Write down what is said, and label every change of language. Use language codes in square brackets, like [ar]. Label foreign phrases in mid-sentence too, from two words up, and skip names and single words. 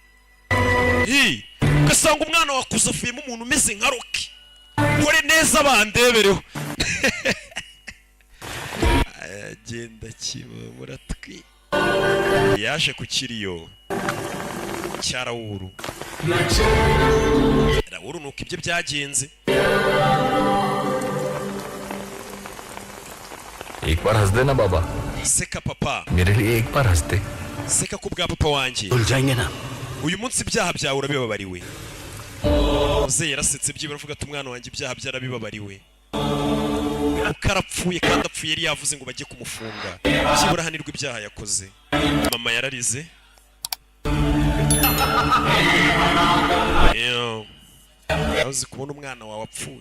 [rw] ugasanga umwana wakuze afuyemo umuntu umeze nka Rocky nkore neza bandebereho agenda kibamura twi yaje ku kiriyo cya Raul nuko ibyo byagenze [hi] एक बार हंस देना बाबा [rw] seka papa [hi] मेरे लिए एक बार हंस दे [rw] seka ku bwa papa wanjye [hi] भूल जाएंगे ना [rw] uyu munsi ibyaha byawe urabibabariwe muzehe yarasetse byibura avuga ati umwana wanjye ibyaha byarabibabariwe kuko arapfuye kandi apfuye yari yavuze ngo bajye kumufunga byibura ahanirwa ibyaha yakoze. Mama yararize uzi kubona umwana wawe apfuye.